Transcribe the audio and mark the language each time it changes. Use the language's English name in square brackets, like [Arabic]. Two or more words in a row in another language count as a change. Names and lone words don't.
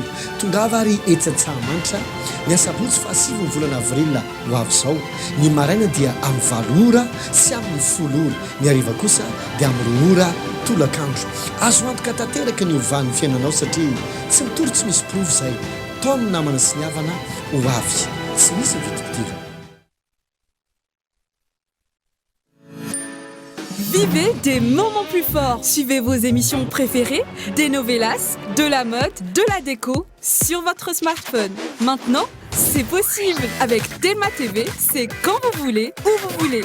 [Malagasy] Tongava ary etsy Antsahamanitra ny asabotsy fa 7 volana avril ho avy izao. Ny maraina dia amin'ny 7 ora sy amin'ny 10 ora, ny hariva kosa dia amin'ny 2 ora tolakandro. Azo antoka tanteraka ny ovan'ny fiainanao satria tsy mitory tsy misy provy izay taon'ny namana sy ny havana ho avy tsy misy vidividina. [French] Vivez des moments plus forts. Suivez vos émissions préférées, des novelas, de la mode, de la déco sur votre smartphone. Maintenant, c'est possible. Avec Telma TV, c'est quand vous voulez, où vous voulez.